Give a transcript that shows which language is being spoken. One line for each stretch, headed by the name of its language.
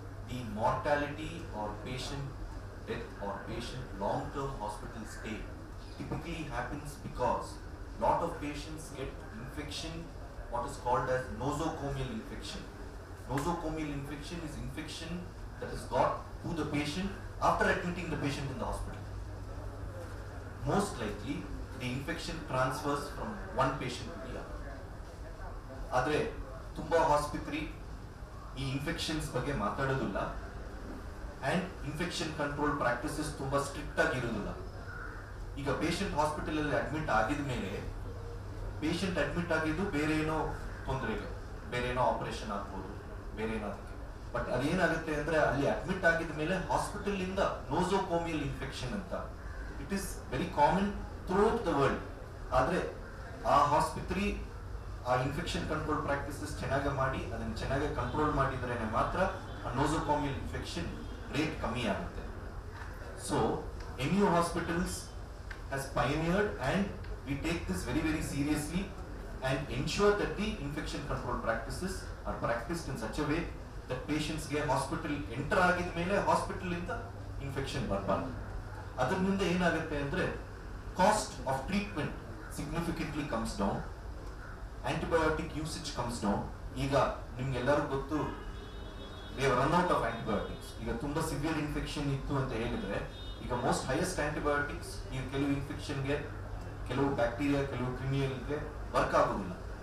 English: The mortality or patient death or patient long-term hospital stay typically happens because lot of patients get infection, what is called as nosocomial infection. Nosocomial infection is infection that is got to the patient after admitting the patient in the hospital. Most likely the infection transfers from one patient to the other.
Kannada: ಆದರೆ ತುಂಬ ಆಸ್ಪತ್ರೆ ಈ infections ಬಗ್ಗೆ ಮಾತಾಡೋದಿಲ್ಲ and infection control practices ತುಂಬ strict ಆಗಿರೋದಿಲ್ಲ. ಈಗ patient ಹಾಸ್ಪಿಟಲಲ್ಲಿ ಅಡ್ಮಿಟ್ ಆಗಿದ ಮೇಲೆ ಪೇಷಂಟ್ ಅಡ್ಮಿಟ್ ಆಗಿದ್ದು ಬೇರೆ ಏನೋ ತೊಂದರೆಗೆ, ಬೇರೆ ಏನೋ ಆಪರೇಷನ್ ಆಗ್ಬೋದು, ಬೇರೆ ಏನಾದಕ್ಕೆ. ಬಟ್ ಅದೇನಾಗುತ್ತೆ ಅಂದರೆ ಅಲ್ಲಿ ಅಡ್ಮಿಟ್ ಆಗಿದ ಮೇಲೆ ಹಾಸ್ಪಿಟಲಿಂದ ನೋಸೋಕೋಮಿಯಲ್ ಇನ್ಫೆಕ್ಷನ್ ಅಂತ
English: It is very common throughout the world.
Kannada: ಆದರೆ ಆ ಆಸ್ಪತ್ರೆ ಆ ಇನ್ಫೆಕ್ಷನ್ ಕಂಟ್ರೋಲ್ ಪ್ರಾಕ್ಟೀಸಸ್ ಚೆನ್ನಾಗಿ ಮಾಡಿ ಅದನ್ನು ಚೆನ್ನಾಗಿ ಕಂಟ್ರೋಲ್ ಮಾಡಿದ್ರೆ ಮಾತ್ರ ಆ ನೋಸೋಕೋಮಿಯಲ್ ಇನ್ಫೆಕ್ಷನ್ ರೇಟ್ ಕಮ್ಮಿ ಆಗುತ್ತೆ.
English: so NU hospitals has pioneered and we take this very very seriously and ensure that the infection control practices are practiced in such a way that patients get hospital enter
Kannada: ಆಗಿದ ಮೇಲೆ hospital ಇಂದ infection ಬರಬಾರ್ದು. ಅದರಿಂದ ಏನಾಗುತ್ತೆ ಅಂದ್ರೆ
English: Cost of treatment significantly comes down, antibiotic usage comes down.
Kannada: ಈಗ ನಿಮ್ಗೆಲ್ಲರೂ ಗೊತ್ತು
English: They run out of antibiotics.
Kannada: ಈಗ ತುಂಬಾ ಸಿವಿಯರ್ ಇನ್ಫೆಕ್ಷನ್ ಇತ್ತು ಅಂತ ಹೇಳಿದ್ರೆ ಈಗ ಮೋಸ್ಟ್ ಹೈಯೆಸ್ಟ್ ಆಂಟಿಬಯೋಟಿಕ್ಸ್ ಈಗ ಕೆಲವು ಇನ್ಫೆಕ್ಷನ್ಗೆ, ಕೆಲವು ಬ್ಯಾಕ್ಟೀರಿಯಾ, ಕೆಲವು ಕ್ರಿಮಿಯಲ್ಗೆ ವರ್ಕ್ ಆಗೋದಿಲ್ಲ.